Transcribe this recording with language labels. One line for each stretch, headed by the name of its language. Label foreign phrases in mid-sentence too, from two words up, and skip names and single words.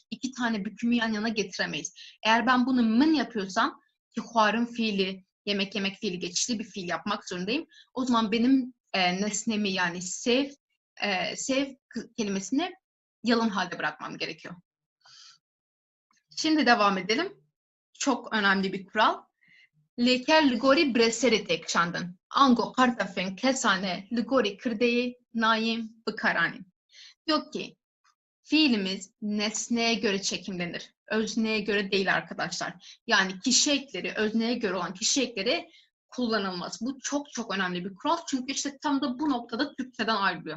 Turkish: İki tane bükümü yan yana getiremeyiz. Eğer ben bunu min yapıyorsam ki harın fiili, yemek yemek fiili geçişli bir fiil yapmak zorundayım. O zaman benim nesnemi yani sev kelimesini yalın halde bırakmam gerekiyor. Şimdi devam edelim. Çok önemli bir kural.
Kurdish: Leker ligori breseri tek şandın. Ango kartafen kesane ligori kırdeyi naim bıkaranin.
Turkish: Diyor ki fiilimiz nesneye göre çekimlenir. Özneye göre değil arkadaşlar. Yani kişi ekleri, özneye göre olan kişi ekleri kullanılmaz. Bu çok çok önemli bir kural. Çünkü işte tam da bu noktada Türkçeden ayrılıyor.